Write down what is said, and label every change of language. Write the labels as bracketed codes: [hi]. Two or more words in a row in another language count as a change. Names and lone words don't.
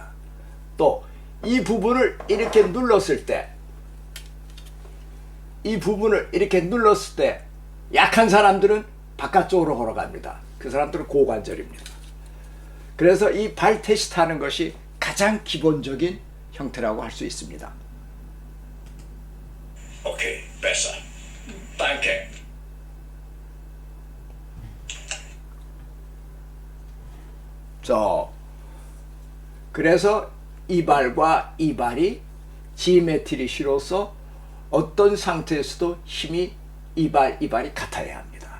[ko] 또 이 부분을 이렇게 눌렀을 때 약한 사람들은 바깥쪽으로 걸어갑니다. 그 사람들은 고관절입니다. 그래서 이 발 테스트하는 것이 가장 기본적인 형태라고 할 수 있습니다. [de] Okay, besser. Danke. [ko] 그래서 이 발과 이 발이 지메트리시로서 어떤 상태에서도 힘이 이 발이 같아야 합니다.